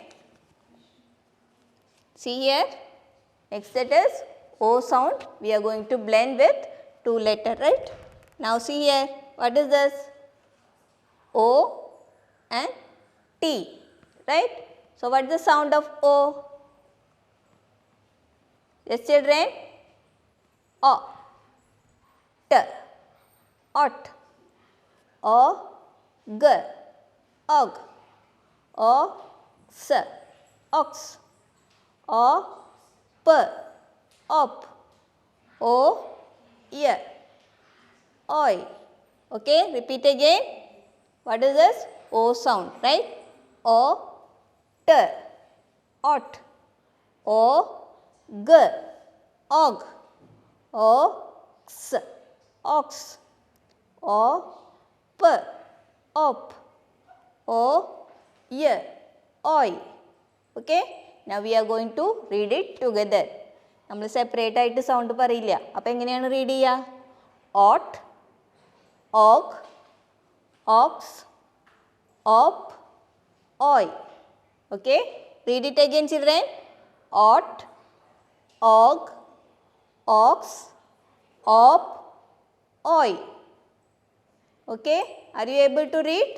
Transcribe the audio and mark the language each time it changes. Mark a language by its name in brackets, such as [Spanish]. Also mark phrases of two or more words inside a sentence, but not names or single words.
[English] See here, next it is o sound. We are going to blend with 2 letters, right? Now see here, what is this? O and T, right? So what is the sound of O? Yes children? O, T, ot. O, G, og. O, S, ox. O, P, op. O, y, oi. Okay, repeat again. What is this? O sound, right? O, T, ot. O, G, og. O, x, ox. O, p, op. O, y, oi. Okay, now we are going to read it together. [Malayalam] നമ്മൾ സെപ്പറേറ്റ് ആയിട്ട് സൗണ്ട് പറയില്ല. അപ്പോൾ എങ്ങനെയാണ് റീഡ് ചെയ്യുക? [English] ot, og, ox, op, oi. Okay, read it again children. Ot, og, ox, op, oi. Okay, are you able to read?